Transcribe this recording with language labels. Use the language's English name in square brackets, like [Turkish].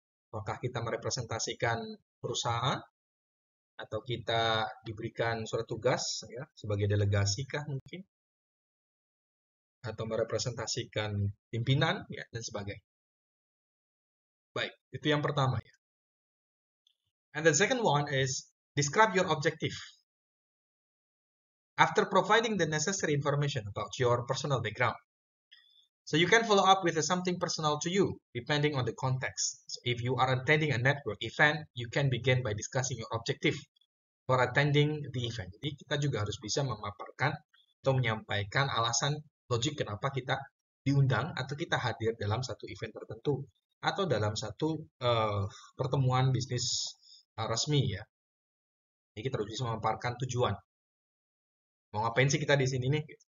[Indonesian] Apakah kita merepresentasikan perusahaan atau kita diberikan surat tugas ya sebagai delegasi kah mungkin, atau merepresentasikan pimpinan ya dan sebagainya. Baik, itu yang pertama ya. [English] And the second one is describe your objective. After providing the necessary information about your personal background, so you can follow up with something personal to you, depending on the context. So if you are attending a network event, you can begin by discussing your objective for attending the event. [Indonesian] Jadi kita juga harus bisa memaparkan atau menyampaikan alasan logik kenapa kita diundang atau kita hadir dalam satu event tertentu atau dalam satu pertemuan bisnis resmi ya. Jadi kita harus bisa memaparkan tujuan. Mau ngapain sih kita di sini nih?